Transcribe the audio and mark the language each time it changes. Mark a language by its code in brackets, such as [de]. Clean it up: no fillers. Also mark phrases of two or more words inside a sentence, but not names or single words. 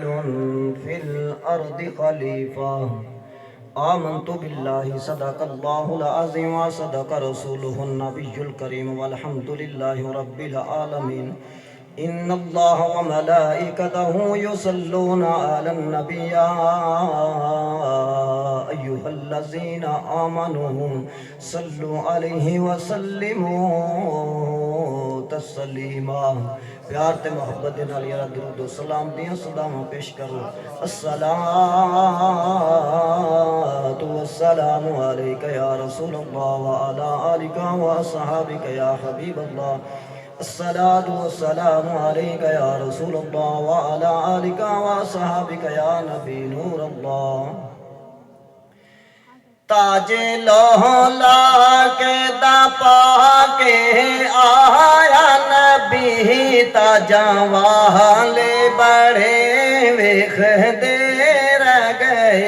[ar] فِي الْأَرْضِ خَلِيفَةً آمنت بالله صدق الله العظيم وصدق رسوله النبي الكريم والحمد لله رب العالمين إن الله وملائكته يصلون على النبي يا أيها الذين آمنوا صلوا عليه وسلموا تسلیما. [pa] پیار تے محبت دے نال یارا درود و سلام دیاں سلاماں پیش کرو. [ar] الصلاۃ والسلام علیک یا رسول اللہ وعلی آلک واصحابک یا حبیب اللہ. الصلاۃ والسلام علیک یا رسول اللہ وعلی آلک واصحابک یا نبی نور اللہ. [pa] تاج لوح لا کے دا پا کے آیا نبی تاجاں والے بڑے ویکھ دے رہ گئے.